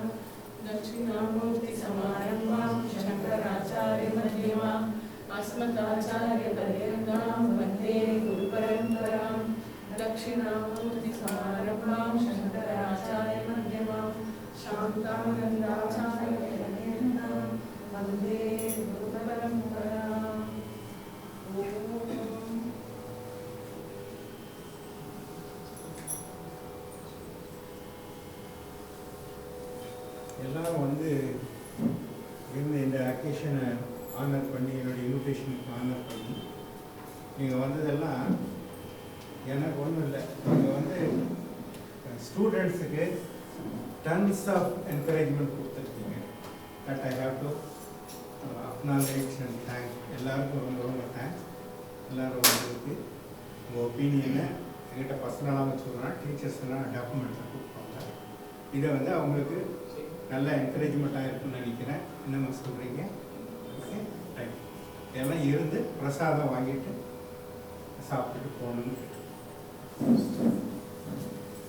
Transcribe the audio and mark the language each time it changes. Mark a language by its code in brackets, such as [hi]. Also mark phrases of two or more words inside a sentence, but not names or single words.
[sa] दक्षिणामूर्ति समारंभां शंकराचार्य मध्यमाम् अस्मदाचार्य पर्यन्तां वन्दे गुरुपरम्परां। दक्षिणामूर्ति समारंभां शंकराचार्य मध्यमाम् शांतानंदाचार्य पर्यन्तां वन्दे गुरुपरम्पराम्। [ta] எல்லாரும் வந்து இந்த அக்கேஷனை ஆனர் பண்ணி என்னுடைய இன்விடேஷனுக்கு ஆனர் பண்ணி நீங்கள் வந்ததெல்லாம் எனக்கு ஒன்றும் இல்லை. நீங்கள் வந்து ஸ்டூடெண்ட்ஸுக்கு [en] tons of encouragement [ta] கொடுத்துருக்கீங்க. [en] That I have to acknowledge and thanks. [ta] எல்லாருக்கும் ரொம்ப ரொம்ப தேங்க்ஸ். எல்லோரும் வந்ததுக்கு உங்கள் ஒப்பீனியனை என்கிட்ட பர்சனலாக சொல்கிறேன். டீச்சர்ஸ் எல்லாம் டாக்குமெண்ட்ஸை கொடுப்பாங்க. இதை வந்து அவங்களுக்கு நல்ல என்கரேஜ்மெண்ட்டாக இருக்குன்னு நினைக்கிறேன். என்னம்மா சொல்கிறீங்க? [en] okay, right. [ta] எல்லாம் இருந்து பிரசாதம் வாங்கிட்டு சாப்பிட்டுட்டு போகணுன்னு கேட்டு